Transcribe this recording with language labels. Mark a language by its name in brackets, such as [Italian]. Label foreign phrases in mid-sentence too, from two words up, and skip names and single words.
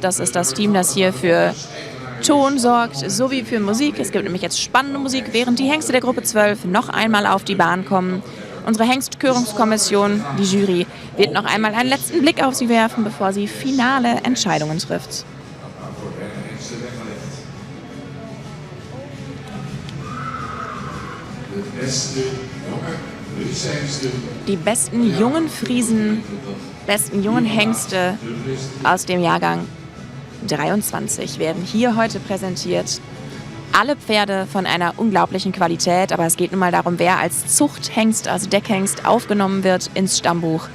[German] Das ist das Team, das hier für Ton sorgt, sowie für Musik. Es gibt nämlich jetzt spannende Musik, während die Hengste der Gruppe 12 noch einmal auf die Bahn kommen. Unsere Hengstkörungskommission, die Jury, wird noch einmal einen letzten Blick auf sie werfen, bevor sie finale Entscheidungen trifft. [Dutch] De beste jongen [German] Die besten jungen Friesen, besten jungen Hengste aus dem Jahrgang 23 werden hier heute präsentiert. Alle Pferde von einer unglaublichen Qualität, aber es geht nun mal darum, wer als Zuchthengst, als Deckhengst aufgenommen wird ins Stammbuch.